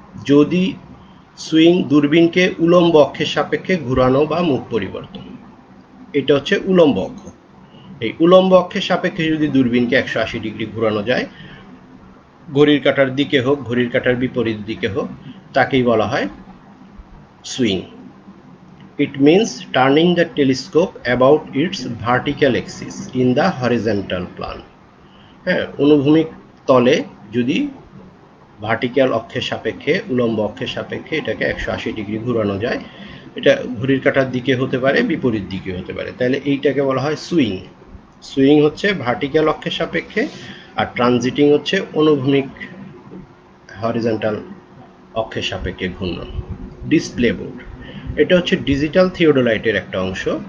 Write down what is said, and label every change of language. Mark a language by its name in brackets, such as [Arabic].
[Bangla] যদি সুইং দূরবীনকে উলম্ব অক্ষের সাপেক্ষে ঘুরানো বা মুখ পরিবর্তন, এটা হচ্ছে উলম্ব অক্ষ। এই উলম্ব অক্ষের সাপেক্ষে যদি দূরবীনকে 180 ডিগ্রি ঘোরানো যায়, ঘড়ির কাঁটার দিকে হোক ঘড়ির কাঁটার বিপরীত দিকে হোক, তাকেই বলা হয় swing. [English] It means turning the telescope about its vertical axis in the horizontal plane. [Bangla] হ্যাঁ, অনুভূমিক তলে যদি ভার্টিক্যাল অক্ষের সাপেক্ষে উলম্ব অক্ষের সাপেক্ষে এটাকে 180 ডিগ্রি ঘোরানো যায়, এটা ঘড়ির কাঁটার দিকে হতে পারে বিপরীত দিকে হতে পারে, তাহলে এইটাকে বলা হয় সুইং। সুইং হচ্ছে ভার্টিক্যাল অক্ষের সাপেক্ষে, আর ট্রানজিটিং হচ্ছে অনুভূমিক হরিজন্টাল অক্ষের সাপেক্ষে ঘূর্ণন। ডিসপ্লে বোর্ড, এটা হচ্ছে ডিজিটাল থিওডোলাইটের একটা অংশ।